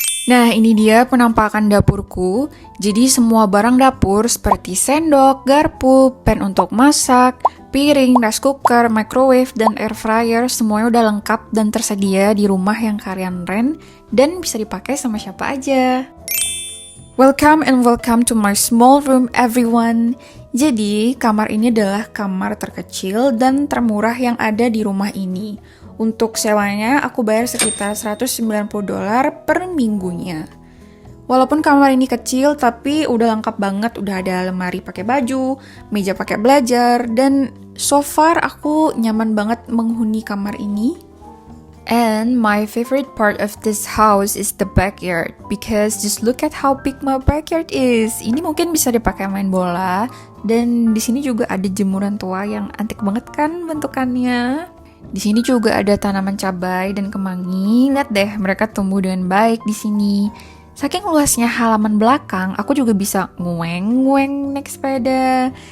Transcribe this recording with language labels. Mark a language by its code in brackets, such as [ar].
[id] Nah, ini dia penampakan dapurku. Jadi semua barang dapur seperti sendok, garpu, pan untuk masak, piring, rice cooker, microwave, dan air fryer semuanya udah lengkap dan tersedia di rumah yang kalian rent dan bisa dipakai sama siapa aja. [en] Welcome to my small room everyone. [id] Jadi, kamar ini adalah kamar terkecil dan termurah yang ada di rumah ini. Untuk sewanya, aku bayar sekitar $190 per minggunya. Walaupun kamar ini kecil, tapi udah lengkap banget. Udah ada lemari pakai baju, meja pakai belajar, dan [en] so far [id] aku nyaman banget menghuni kamar ini. [en] And my favorite part of this house is the backyard, because just look at how big my backyard is. [id] Ini mungkin bisa dipakai main bola, dan di sini juga ada jemuran tua yang antik banget kan bentukannya. Di sini juga ada tanaman cabai dan kemangi. Lihat deh, mereka tumbuh dengan baik di sini. Saking luasnya halaman belakang, aku juga bisa ngueng naik sepeda.